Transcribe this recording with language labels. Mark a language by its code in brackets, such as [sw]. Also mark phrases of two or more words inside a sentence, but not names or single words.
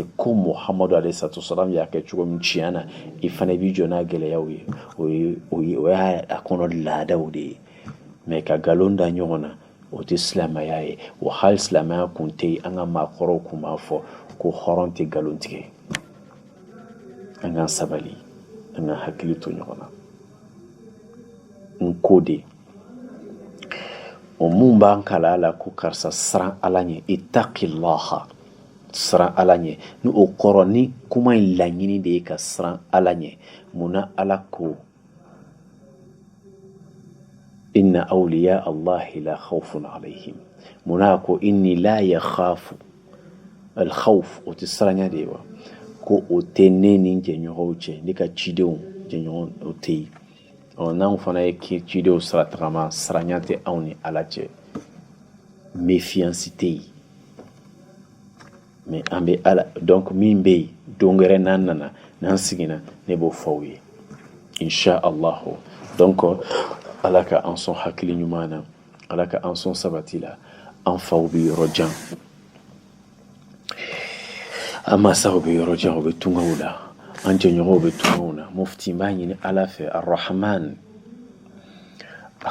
[bm] ko muhamadu alayhisalatu y'a kɛ cogo min tiɲɛ na i fana b'i jɔ n'a gɛlɛyaw ye o y'a kɔnɔ laadaw de ye mais ka nkalon da ɲɔgɔn na o tɛ silamɛya ye wa hali silamɛya kun tɛ yen an ka maakɔrɔw kun b'a fɔ ko hɔrɔn tɛ nkalon tigɛ an k'an sabali an ka hakili to ɲɔgɔn na n ko de o mun b'an kala la ko karisa siran ala ɲɛ ittaqillaha siran ala ɲɛ ni o kɔrɔ ni kuma in laɲini de ye ka siran ala ɲɛ munna ala ko [ar] إن أولياء الله لا خوف عليهم [bm] munna ko [ar] إني لا يخاف الخوف [bm] o tɛ siranya de ye wa ko o tɛ ne ni jɛɲɔgɔnw cɛ ne ka cidenw jɛɲɔgɔn o tɛ yen n'anw fana ye cidenw sira tagama siranya tɛ anw ni ala cɛ méfiance tɛ yen mais an bɛ ala donc min bɛ yen don wɛrɛ n'an nana n'an sigina ne b'o fɔ aw ye [ar] إن شاء الله [bm] donc ala ka an sɔn hakili ɲuman na ala ka an sɔn sabati la an faw bɛ yɔrɔ jan an masaw bɛ yɔrɔ jan u bɛ tungaw la an jɛɲɔgɔnw bɛ tungaw na mufti n b'a ɲini ala fɛ arrahman a